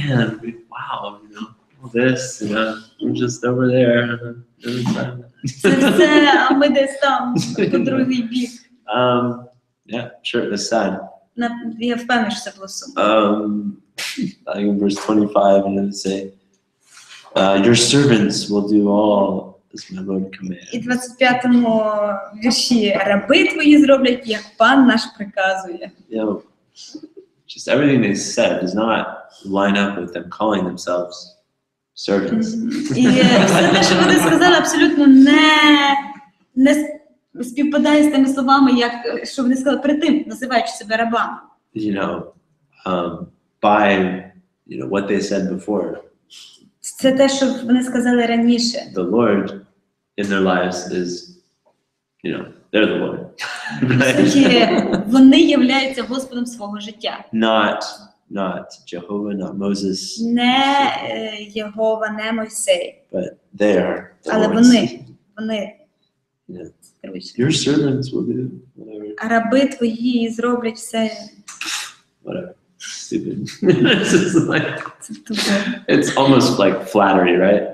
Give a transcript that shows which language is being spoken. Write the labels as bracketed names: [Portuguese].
[English] Man, wow, you know, all this, you know, I'm just over there. [Ukrainian] Це все, а ми десь там, по другий бік. [English] Yeah, sure, it's sad. [Ukrainian] Я впевнена, що це було сумно. [English] I think in verse 25, and it say, your servants will do all as my Lord commands. [Ukrainian] І в 25-му вірші раби твої зроблять, як пан наш приказує. [English] You know, just everything they said does not line up with them calling themselves servants. [Ukrainian] І все те, що вони сказали, абсолютно не співпадає з тими словами, як що вони сказали перед тим, називаючи себе рабами. [English] You know, by what they said before. [Ukrainian] Це те, що вони сказали раніше. [English] The Lord in their lives is, they're the Lord. [Ukrainian] По суті, вони являються Господом свого життя. [English] Not Jehovah, not Moses. [Ukrainian] Не Єгова, не Мойсей. [English] But they are the [Ukrainian] Але [English] Lord's. [Ukrainian] вони [English] Yeah. [Ukrainian] керують. [English] Your servants will do whatever. [Ukrainian] А раби твої зроблять все. [English] Whatever. Stupid. It's just like, [Ukrainian] Це тупо. [English] it's almost like flattery, right?